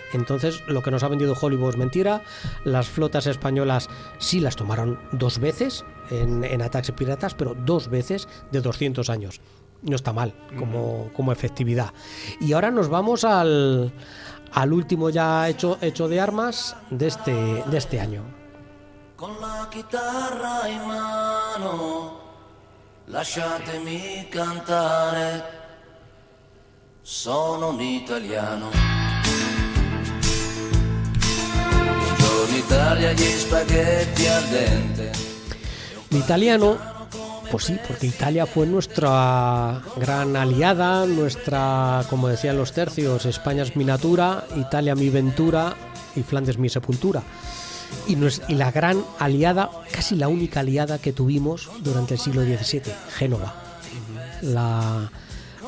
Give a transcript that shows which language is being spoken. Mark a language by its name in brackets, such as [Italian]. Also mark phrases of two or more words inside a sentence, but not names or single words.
[Spanish] Entonces, lo que nos ha vendido Hollywood es mentira. Las flotas españolas sí las tomaron 2 veces en ataques piratas, pero 2 veces de 200 años. No está mal como efectividad. Y ahora nos vamos al último ya hecho de armas de este año. [Italian] Con la chitarra in mano, lasciatemi cantare, sono un italiano. Buongiorno Italia, gli spaghetti al dente. L'italiano, [Spanish] pues sí, porque Italia fue nuestra gran aliada, nuestra, como decían los tercios, España es mi natura, Italia mi ventura y Flandes mi sepultura. Y la gran aliada, casi la única aliada que tuvimos durante el siglo XVII, Génova.